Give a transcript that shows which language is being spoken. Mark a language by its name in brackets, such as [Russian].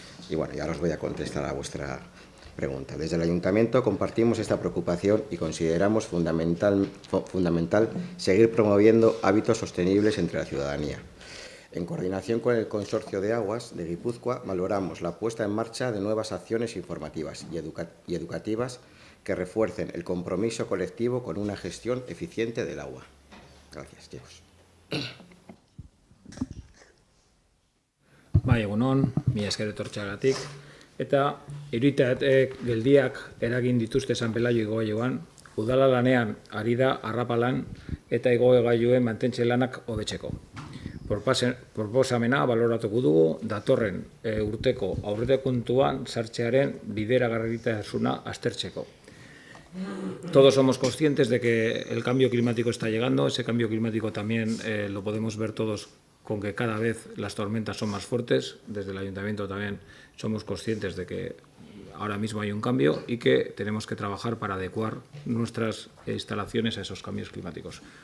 [Spanish] Y bueno, ya os voy a contestar a vuestra pregunta. Desde el Ayuntamiento compartimos esta preocupación y consideramos fundamental seguir promoviendo hábitos sostenibles entre la ciudadanía. En coordinación con el Consorcio de Aguas de Guipúzcoa, valoramos la puesta en marcha de nuevas acciones informativas y educativas que refuercen el compromiso colectivo con una gestión eficiente del agua. Gracias, chicos. [Basque] Bai, egunon, mila esker etortzeagatik. Eta iruditat geldiak eragin dituzte San Pelaio igogailuan, udala lanean ari da arrapalan eta igogailuen mantentze lanak hobetzeko. Proposamena baloratuko dugu datorren urteko aurrekontuan sartzearen bideragarritasuna aztertzeko. [Spanish] Todos somos conscientes de que el cambio climático está llegando, ese cambio climático también lo podemos ver todos con que cada vez las tormentas son más fuertes. Desde el Ayuntamiento también somos conscientes de que ahora mismo hay un cambio y que tenemos que trabajar para adecuar nuestras instalaciones a esos cambios climáticos.